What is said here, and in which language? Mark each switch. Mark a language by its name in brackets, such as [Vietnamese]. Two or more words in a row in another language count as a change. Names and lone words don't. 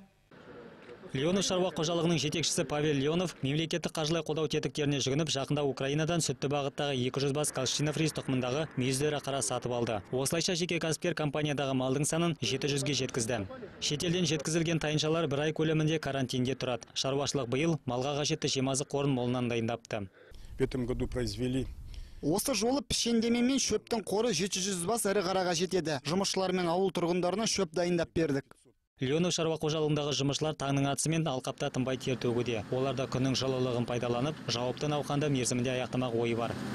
[Kazakh] Леонов шаруа қожалығының жетекшісі Павел Леонов мемлекеттік қаржылай қолдау тетіктеріне жүгініп, жақында Украинадан сүтті бағыттағы 200 бас Галштина фриз тұқымындағы мүйіздері қара сатып алды. Осылайша жеке кәсіпкер компаниядағы малдың санын 700-ге жеткізді. Шетелден жеткізілген тайыншалар 1 ай көлемінде карантинде тұрады. Шаруашылық биыл малға қажетті жемазық қорын молынан дайындапты. [Russian] В этом году произвели. [Kazakh] Осы жолы пішендеме мен шөптің қоры 700 бас ірі қараға жетеді. Жұмысшылар мен ауыл тұрғындарына шөп дайындап бердік. Леонов шаруа қожалығындағы жұмысшылар таңның атысымен алқапта тынбай тер төгуде. Оларда күннің жылылығын пайдаланып, жауапты науқанды мерзімінде аяқтамақ ойы бар.